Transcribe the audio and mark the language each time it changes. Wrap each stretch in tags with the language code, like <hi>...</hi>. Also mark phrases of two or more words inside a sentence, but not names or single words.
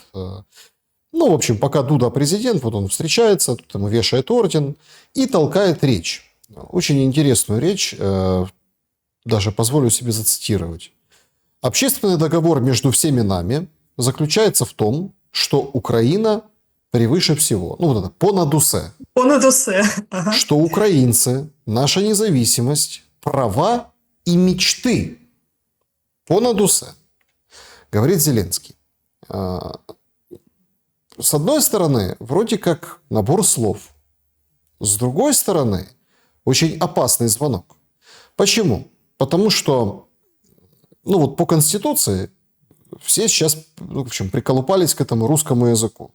<ru>Ну, в общем, пока Дуда президент, вот он встречается, тут ему вешает орден и толкает речь. Очень интересную речь, даже позволю себе зацитировать. «Общественный договор между всеми нами заключается в том, что Украина превыше всего». Ну, вот это</ru> <uk>«понад усе». «Понад усе». Ага.</uk> <ru>Что украинцы, наша независимость, права и мечты.</ru> <uk>«Понад усе»,</uk> <ru>говорит Зеленский. С одной стороны, вроде как набор слов. С другой стороны, очень опасный звонок. Почему? Потому что, ну вот по Конституции все сейчас, в общем, приколупались к этому русскому языку.</ru>